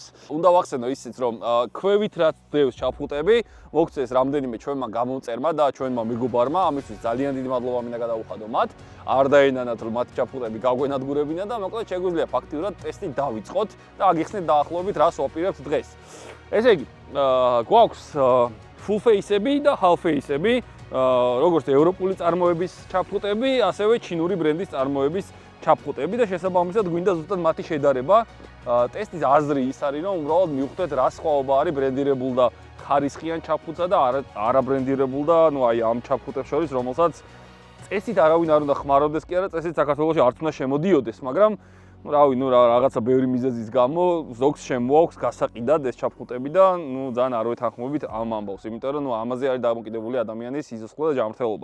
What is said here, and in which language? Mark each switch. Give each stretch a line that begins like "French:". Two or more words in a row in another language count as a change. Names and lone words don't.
Georgian: უნდა ვახსენო ისიც, რომ ქვევით რაც დევს ჩაფხუტები, მოგწეს რამდენიმე ჩვენმა გამომწერმა და ჩვენმა მეგობარმა, ამისთვის ძალიან დიდი მადლობა მინდა გადავუხადო მათ. არ დაენანათ რომ მათი ჩაფხუტები გაგვენადგურებინა და მოკლედ შეგვიძლია ფაქტიურად ტესტი დავიწყოთ და აგიხსნით დაახლოებით რას ვაპირებთ დღეს. ესე იგი, გვაქვს
English: full face-
Georgian: ები და
English: half face-
Georgian: ები, როგორც ევროპული წარმოების ჩაფხუტები, ასევე ჩინური ბრენდის წარმოების ჩაფხუტები და შესაბამისად გვინდა ზუსტად მათი შედარება. ტესტის აზრი ის არის, რომ უბრალოდ მივხვდეთ რა სხვაობა არის ბრენდირებულ და ხარისხიან ჩაფხუტსა და არაბრენდირებულ და ნუ აი ამ ჩაფხუტებს შორის, რომელსაც წესით არავინ არ უნდა ხმარობდეს კი არა, წესით საქართველოში არც უნდა შემოდიოდეს, მაგრამ რაღაცა ბევრი მიზეზის გამო ზოგს შემოაქვს გასაყიდად ეს ჩაფხუტები და ძალიან არ ვეთანხმებით ამ ამბავს, იმიტომ რომ ამაზე არის დამოკიდებული ადამიანის სიცოცხლე და ჯანმრთელობა.